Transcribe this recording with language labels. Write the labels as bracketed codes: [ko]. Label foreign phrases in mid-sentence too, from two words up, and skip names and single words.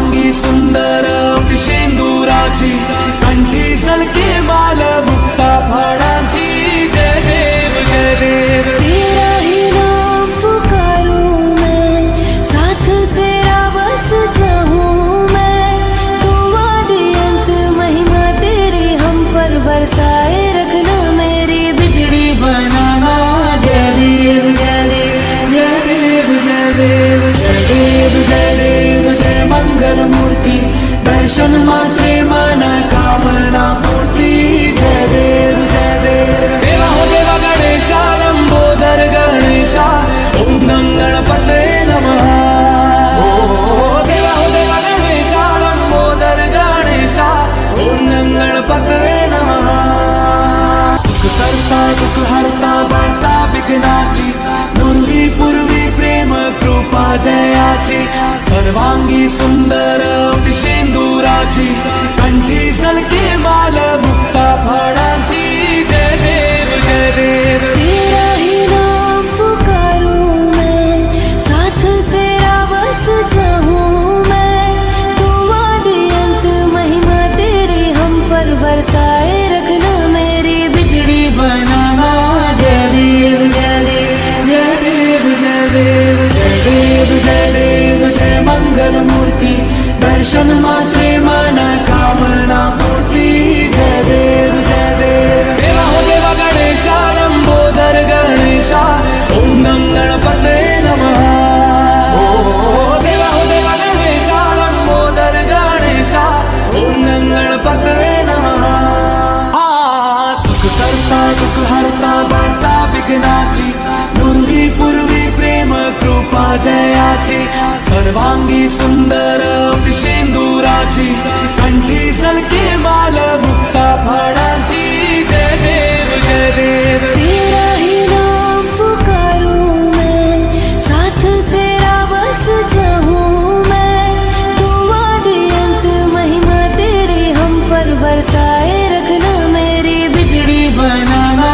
[mr] सुंदर शेंदुराची कंठी सलके माल मुक्ता फळांची जय देव जय देव। [hi] तेरा ही नाम पुकारूं मैं, साथ तेरा बस चाहूं मैं, तू आदि अंत महिमा तेरी हम पर बरसाए रखना, मेरी बिगड़ी बनाना। [mr] जय देव जय देव जय देव जय देव जय देव जय देव जय मंगल मूर्ति दर्शन मात्रे मन कामना पूर्ति। जय देव जय देव। [hi] देवा हो देवा गणेशा लंबोदर गणेशा [sa] ओम नम गणपते नमः। [hi] देवा हो देवा गणेशा लंबोदर गणेशा [sa] ओम नम गणपते नमः। [mr] सुख करता दुख हरता वार्ता विघ्नाची पूर्वी पूर्वी प्रेम कृपा जयाची सर्वांगी सुंदर शेंदुराची कंठी सलके माल मुक्ता फळांची जय देव जय देव। [hi] तेरा ही नाम पुकारूं मैं, साथ तेरा बस चाहूं मैं, तू आदि अंत महिमा तेरी हम पर बरसाए रखना, मेरी बिगड़ी बनाना। [mr] जय देव जय देव जय देव जय देव जय देव जय देव जय मंगल मूर्ति दर्शन मात्रे मन कामना पूर्ति। जय देव जय देव। [hi] देवा हो देवा गणेशा लंबोदर गणेशा [sa] ओम नम गणपते नमः। [hi] देवा हो देवा गणेशा लंबोदर गणेशा [sa] ओम नम गणपते नमः। [mr] सुख करता दुख हरता वार्ता विघ्नाची पूर्वी पूर्वी प्रेम कृपा जयाची सर्वांगी सुंदर शेंदुराची कंठी सलके माल मुक्ता फळांची जय देव जय देव। [hi] तेरा ही नाम पुकारूं मैं, साथ तेरा बस चाहूं मैं, तू आदि अंत महिमा तेरी हम पर बरसाए रखना, मेरी बिगड़ी बनाना।